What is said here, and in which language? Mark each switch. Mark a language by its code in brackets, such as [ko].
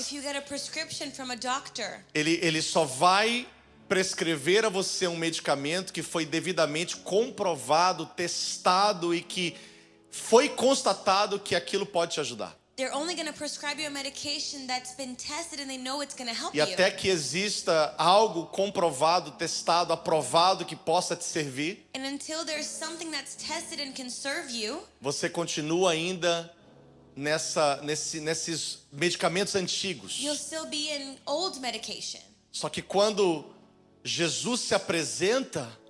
[en] If you get a prescription from a doctor, [pt] ele só vai prescrever a você um medicamento que foi devidamente comprovado, testado e que foi constatado que aquilo pode te ajudar. [en] they're only going to prescribe you a medication that's been tested and they know it's going to help [pt] E [en] you. [pt] até que exista algo comprovado, testado, aprovado que possa te servir, [en] And until there's something that's tested and can serve you, [pt] você continua ainda nesses medicamentos antigos. [en] you'll still be in old medication. [pt] Só que quando Jesus se apresenta